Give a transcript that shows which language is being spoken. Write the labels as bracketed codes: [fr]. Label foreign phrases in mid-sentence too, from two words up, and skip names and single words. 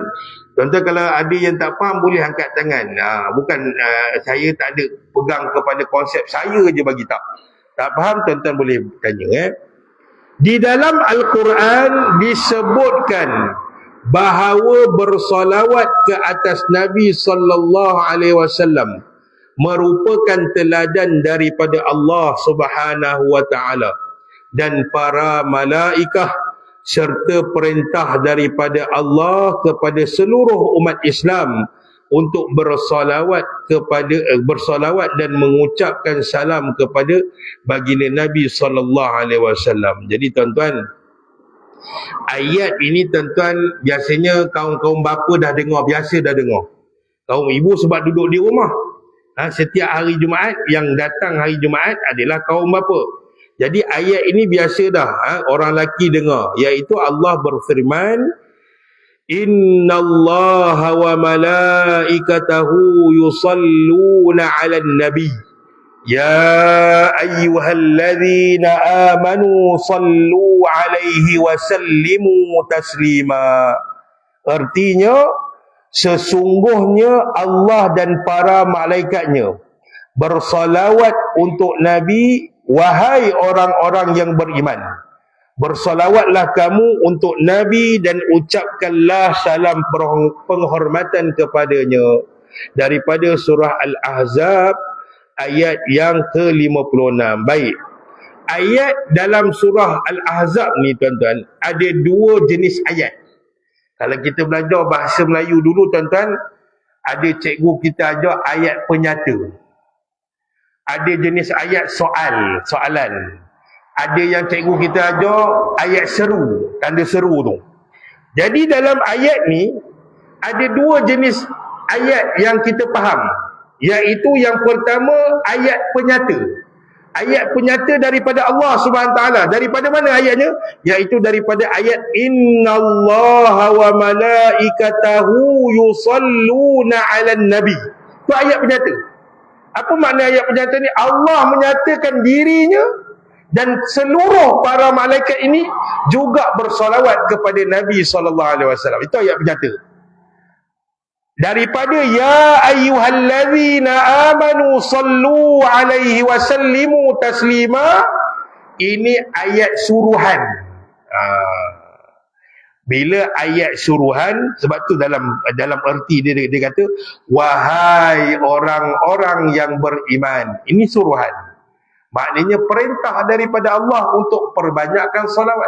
[ms] Tuan-tuan kalau ada yang tak faham boleh angkat tangan. Bukan saya tak ada pegang kepada konsep saya je bagi tak. Tak faham tuan-tuan boleh tanya. Di dalam Al-Quran disebutkan bahawa bersolawat ke atas Nabi sallallahu [ar] عليه وسلم [ms] merupakan teladan daripada Allah [ar] سبحانه وتعالى [ms] dan para malaikah, serta perintah daripada Allah kepada seluruh umat Islam untuk bersolawat dan mengucapkan salam kepada baginda Nabi [ar] صلى الله عليه وسلم. [ms] Jadi tuan-tuan, ayat ini tuan-tuan biasanya kaum-kaum bapa dah dengar, biasa dah dengar. Kaum ibu sebab duduk di rumah. Setiap hari Jumaat, yang datang hari Jumaat adalah kaum bapa. Jadi ayat ini biasa dah orang lelaki dengar, iaitu Allah berfirman, [ar] إن الله وملائكته يصلون على النبي يا أيها الذين آمنوا صلوا عليه وسلموا تسليما. [ms] Artinya, sesungguhnya Allah dan para malaikatnya bersalawat untuk Nabi. Wahai orang-orang yang beriman, bersalawatlah kamu untuk Nabi dan ucapkanlah salam penghormatan kepadanya. Daripada surah Al-Ahzab ayat yang ke-56. Baik, ayat dalam surah Al-Ahzab ni tuan-tuan, ada 2 jenis ayat. Kalau kita belajar bahasa Melayu dulu tuan-tuan, ada cikgu kita ajar ayat penyata. Ada jenis ayat soalan. Ada yang cikgu kita ajar ayat seru, tanda seru tu. Jadi dalam ayat ni ada 2 jenis ayat yang kita faham, iaitu yang pertama ayat penyata. Ayat penyata daripada Allah [ar] سبحانه تعالى. [ms] Daripada mana ayatnya? Iaitu daripada ayat [ar] إن الله وملائكته يصلون على النبي. [ms] Itu ayat penyata. Apa makna ayat penyata ni? Allah menyatakan dirinya dan seluruh para malaikat ini juga bersolawat kepada Nabi SAW. Itu ayat penyata. Daripada [ar] يا أيها الذين آمنوا صلوا عليه وسلموا تسليما, [ms] ini ayat suruhan. Bila ayat suruhan, sebab tu dalam erti dia kata wahai orang-orang yang beriman. Ini suruhan. Maknanya perintah daripada Allah untuk perbanyakkan solawat.